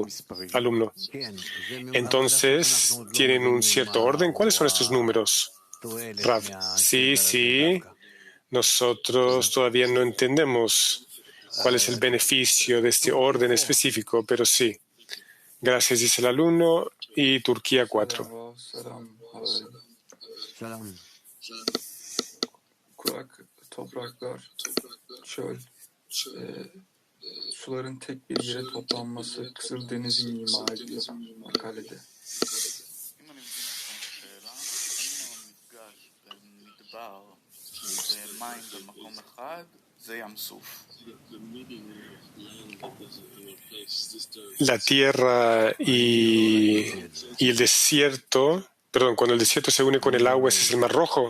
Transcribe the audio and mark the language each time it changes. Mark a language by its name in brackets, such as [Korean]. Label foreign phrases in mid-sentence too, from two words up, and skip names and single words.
[Spanish] Alumno, entonces, ¿tienen un cierto orden? ¿Cuáles son estos números? Rav, sí, nosotros todavía no entendemos cuál es el beneficio de este orden específico, pero sí. Gracias, dice el alumno, y Turquía 4. [Turkish] Suların tek bir yere toplanması Kızıldeniz'i ima ediyor makalede. [Spanish] La tierra y el desierto, cuando el desierto se une con el agua, ese es el Mar Rojo.